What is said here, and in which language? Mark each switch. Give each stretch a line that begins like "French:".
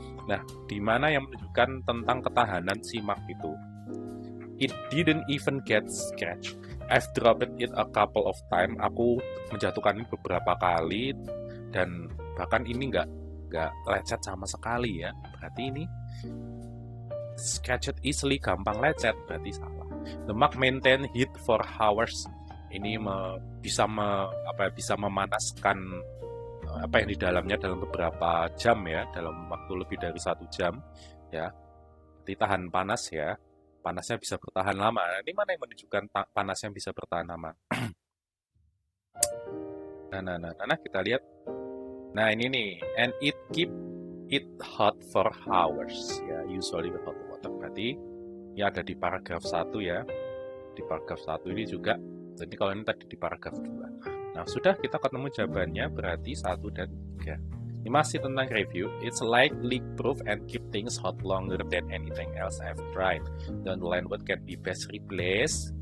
Indonesian: Nah, di mana yang menunjukkan tentang ketahanan si mug itu.
English: It didn't even get scratched. I've dropped it a couple of times.
Indonesian: Aku menjatuhkan ini beberapa kali dan bahkan ini nggak lecet sama sekali ya. Berarti ini scratched easily, gampang lecet, berarti salah.
English: The mug maintain heat for hours.
Indonesian: Ini bisa memanaskan apa yang di dalamnya dalam beberapa jam ya, dalam waktu lebih dari 1 jam ya. Ditahan panas ya. Panasnya bisa bertahan lama. Ini mana yang menunjukkan panasnya bisa bertahan lama? Nah, kita lihat. Nah, ini nih.
English: And it keep it hot for hours. Ya, usually with hot water.
Indonesian: Berarti ini ada di paragraf 1 ya. Di paragraf 1 ini juga. Jadi kalau ini tadi di paragraf 2. Nah, sudah kita ketemu jawabannya, berarti 1 dan 3. Ini masih tentang review.
English: It's like leak proof and keep things hot longer than anything else I've tried. Don't learn what can be best replaced.